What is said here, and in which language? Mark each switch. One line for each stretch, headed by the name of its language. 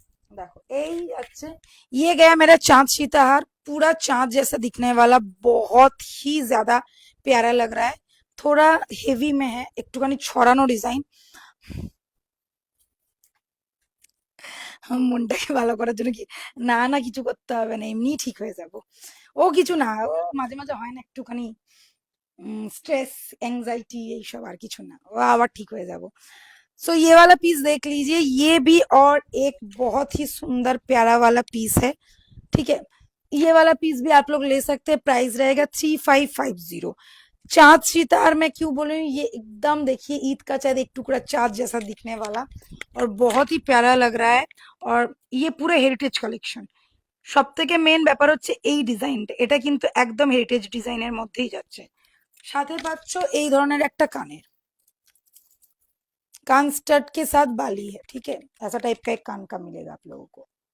Hindi: देखो यही अच्छे, ये गया मेरा चांद सीताहार, पूरा चांद जैसा दिखने वाला, बहुत ही ज्यादा प्यारा लग रहा है। थोड़ा हेवी में है,
Bangla: একটুখানি ছড়ানো ডিজাইন। মনটাকে ভালো করার জন্য কি, না না কিছু করতে হবে না, এমনি ঠিক হয়ে যাব। ও কিছু না, ও মাঝে মাঝে হয় না একটুখানি
Hindi: स्ट्रेस एंजाइटी यही सब,
Bangla: और কিছু না, वो আবার ঠিক হয়ে যাব।
Hindi: सो ये वाला पीस देख लीजिए, ये भी और एक बहुत ही सुंदर प्यारा वाला पीस है। ठीक है, ये वाला पीस भी आप लोग ले सकते हैं, प्राइस रहेगा 3550। चाँद सितार मैं क्यों बोल रही हूँ, ये एकदम देखिए ईद का चाँद, एक टुकड़ा चाँद जैसा दिखने वाला, और बहुत ही प्यारा लग रहा है। और ये पूरा हेरिटेज কালেকশন।
Bangla: সব থেকে মেন ব্যাপার হচ্ছে এই ডিজাইনটা, এটা কিন্তু একদম হেরিটেজ ডিজাইনের মধ্যেই যাচ্ছে। সাথে পাচ্ছ এই ধরনের একটা কানের,
Hindi: कान स्टड के साथ बाली है। ठीक है, ऐसा टाइप का एक कान का मिलेगा आप लोगों को।